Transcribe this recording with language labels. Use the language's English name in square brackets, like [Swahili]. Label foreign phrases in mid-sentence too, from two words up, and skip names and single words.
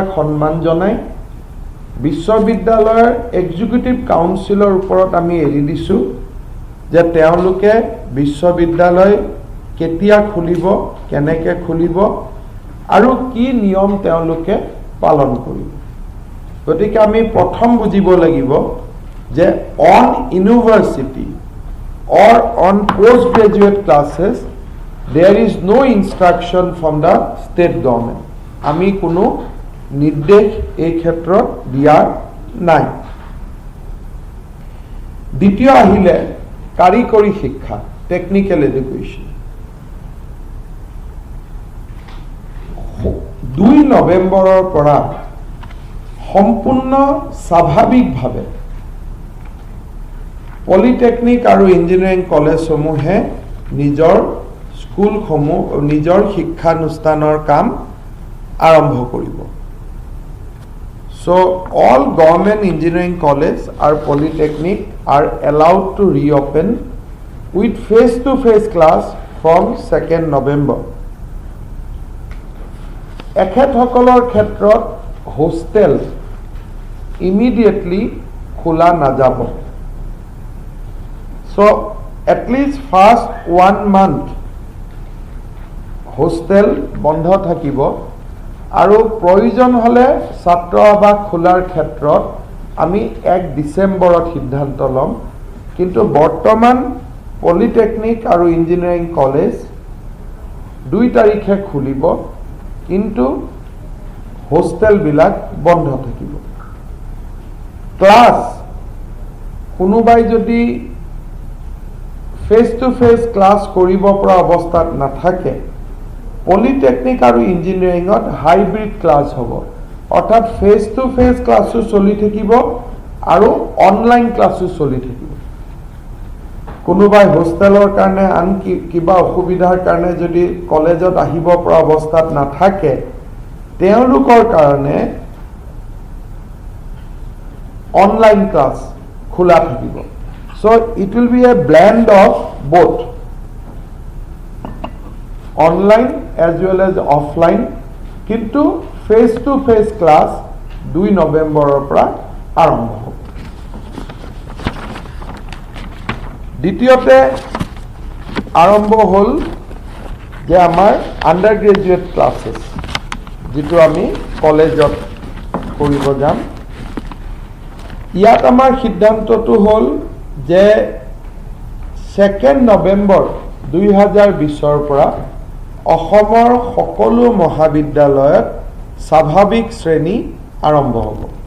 [Assamese] সন্মান জনাই বিশ্ববিদ্যালয়ৰ এক্সিকিউটিভ কাউন্সিলৰ ওপৰত আমি এৰি দিছোঁ যে তেওঁলোকে বিশ্ববিদ্যালয় কেতিয়া খুলিব কেনেকৈ খুলিব আৰু কি নিয়ম তেওঁলোকে পালন কৰিব গতিকে আমি প্ৰথম বুজিব লাগিব যে [English] on university or on postgraduate classes there is no instruction from the state government [Assamese] আমি কোনো নিৰ্দেশ এই ক্ষেত্ৰত দিয়া নাই দ্বিতীয় আহিলে কাৰিকৰী শিক্ষা [English] technical education [Assamese] 2 নৱেম্বৰৰ পৰা সম্পূৰ্ণ স্বাভাৱিকভাৱে পলিটেকনিক আৰু ইঞ্জিনিয়াৰিং কলেজসমূহে নিজৰ স্কুলসমূহ নিজৰ শিক্ষানুষ্ঠানৰ কাম আৰম্ভ কৰিব [English] so all government engineering college or polytechnic are allowed to reopen with face to face class from 2nd November [Assamese] এখেতসকলৰ ক্ষেত্ৰত হোষ্টেল immediately খোলা নাযাব [English] so at least first 1 month [Assamese] hostel বন্ধ থাকিব আৰু প্ৰয়োজন হলে ছাত্ৰ আবাস খোলাৰ ক্ষেত্ৰত আমি 1 ডিসেম্বৰত সিদ্ধান্ত লম কিন্তু বৰ্তমান পলিটেকনিক আৰু ইঞ্জিনিয়াৰিং কলেজ 2 তাৰিখে খুলিব কিন্তু হোষ্টেল বিলাক বন্ধ থাকিব ক্লাস কোনোবাই যদি [English] face to face class [Assamese] কৰিব পৰা অৱস্থাত নাথাকে পলিটেকনিক আৰু ইঞ্জিনিয়াৰিংত [English] hybrid class [Assamese] হ'ব অৰ্থাৎ [English] face to face [Assamese] ক্লাসও চলি থাকিব আৰু [English] online class [Assamese] চলি থাকিব কোনোবাই হোষ্টেলৰ কাৰণে আন কিবা অসুবিধাৰ কাৰণে যদি কলেজত আহিব পৰা অৱস্থাত নাথাকে তেওঁলোকৰ কাৰণে [English] online class [Assamese] খোলা থাকিব [English] so it will be a blend of both online as well as offline [Assamese] কিন্তু [English] face to face class [Assamese] 2 নৱেম্বৰৰ পৰা আৰম্ভ হ'ব দ্বিতীয়তে আৰম্ভ হ'ল যে আমাৰ [English] under graduate classes [Assamese] যেটো আমি কলেজত কৰিব যাম ইয়াত আমাৰ সিদ্ধান্তটো হ'ল যে 2nd নৱেম্বৰ 2020ৰ পৰা অসমৰ সকলো মহাবিদ্যালয়ত স্বাভাৱিক শ্ৰেণী আৰম্ভ হ'ব